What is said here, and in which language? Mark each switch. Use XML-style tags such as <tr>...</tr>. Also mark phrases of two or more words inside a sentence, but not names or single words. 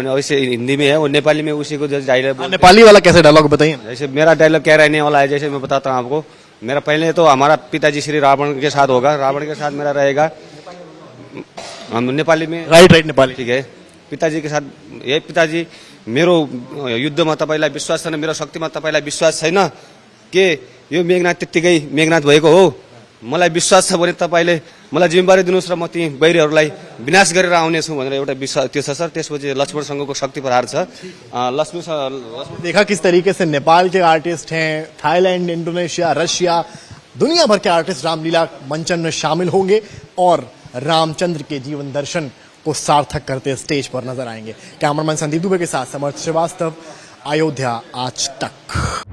<hi>वैसे हिंदी में है और नेपाली में उसी को डायलॉग। नेपाली वाला कैसे डायलॉग बताइए ना। जैसे मेरा डायलॉग क्या रहने वाला है, जैसे मैं बताता हूँ आपको। मेरा पहले तो हमारा पिताजी श्री रावण के साथ होगा, रावण के साथ मेरा रहेगा हम नेपाली में। राइट नेपाली। ठीक है, पिताजी के साथ</hi> <ne>ए पिताजी मेरो युद्धमा तपाईँलाई विश्वास छैन, मेरो शक्तिमा तपाईँलाई विश्वास छैन के यो मेघनाथ त्यत्तिकै मेघनाथ भएको हो, मलाई विश्वास छ भने तपाईँले मलाई जिम्मेवारी दिनुहोस् र म ती बैरीहरूलाई विनाश गरेर आउनेछु भनेर एउटा विश्वास त्यो छ सर। त्यसपछि लक्ष्मणसँगको शक्ति प्रहार छ। लक्ष्मी</ne> <hi>देखा किस तरीके से नेपाल के आर्टिस्ट हैं, थाईलैंड, इंडोनेशिया, रशिया, दुनिया भर के आर्टिस्ट रामलीला मंचन में शामिल होंगे और रामचंद्र के जीवन दर्शन को सार्थक करते स्टेज पर नजर आएंगे। कैमरामैन संदीप दुबे के साथ समर्थ श्रीवास्तव, अयोध्या आज तक।</hi>